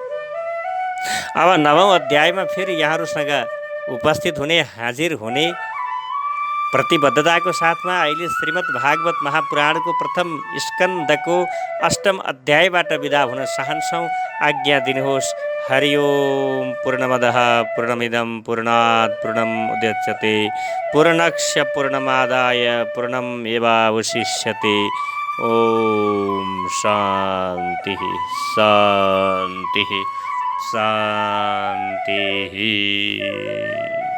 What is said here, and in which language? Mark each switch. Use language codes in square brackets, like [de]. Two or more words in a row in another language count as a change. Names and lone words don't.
[ne] अब 9औं अध्यायमा फेरि यहाँहरूसँग उपस्थित हुने, हाजिर हुने प्रतिबद्धताको साथमा अहिले श्रीमद् भागवत महापुराणको प्रथम स्कन्दको 8औं अध्यायबाट बिदा हुन चाहन्छौँ। आज्ञा दिनुहोस्। हरि ओम। [sa] पूर्णमदः पूर्णमिदं पूर्णात् पूर्णमुदच्यते पूर्णस्य पूर्णमादाय पूर्णमेवावशिष्यते। ओम शांति शांति शांति।